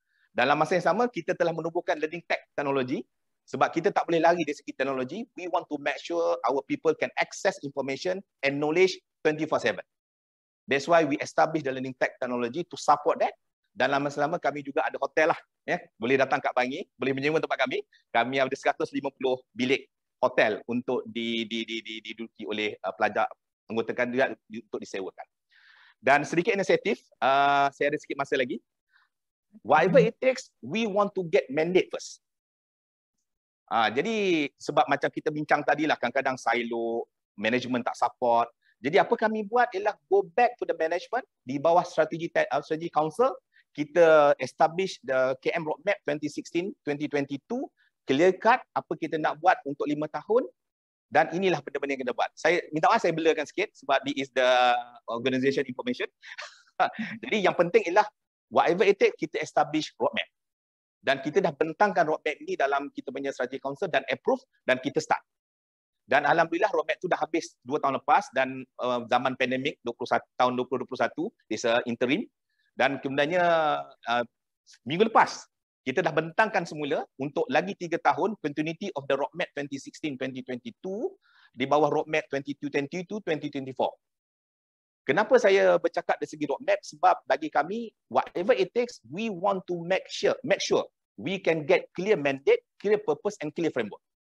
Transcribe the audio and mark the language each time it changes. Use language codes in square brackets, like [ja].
[ms] Dalam masa yang sama, kita telah menubuhkan Learning Tech Technology sebab kita tak boleh lari dari segi teknologi. [en] We want to make sure our people can access information and knowledge 24/7. That's why we establish the Learning Tech Technology to support that. [ms] Dalam masa lama kami juga ada hotel lah, ya. Boleh datang kat Bangi, boleh menyewa tempat kami. Kami ada 150 bilik hotel untuk diduduki oleh pelajar anggota kami untuk disewakan. Dan sedikit inisiatif, saya ada sikit masa lagi. [en] Whatever it takes, we want to get mandate first. [ms] Jadi sebab macam kita bincang tadi lah, kadang-kadang silo, management tak support. Jadi apa kami buat ialah [en] go back to the management [ms] di bawah strategi council. Kita [en] establish the KM Roadmap [ms] 2016-2022, clear cut apa kita nak buat untuk 5 tahun, dan inilah benda-benda yang kita buat. Saya minta maaf saya blurkan sikit sebab [en] this is the organization information. [ms] Jadi yang penting ialah [en] whatever it takes, [ms] kita establish roadmap. Dan kita dah bentangkan roadmap ini dalam kita punya strategy council dan approve, dan kita start. Dan alhamdulillah roadmap tu dah habis 2 tahun lepas, dan zaman pandemik tahun 2021 is interim. Dan kemudiannya minggu lepas kita dah bentangkan semula untuk lagi 3 tahun [en] continuity of the roadmap [ms] 2016-2022 di bawah roadmap 2022-2024. Kenapa saya bercakap dari segi roadmap? Sebab bagi kami, [en] whatever it takes, we want to make sure we can get clear mandate, clear purpose and clear framework.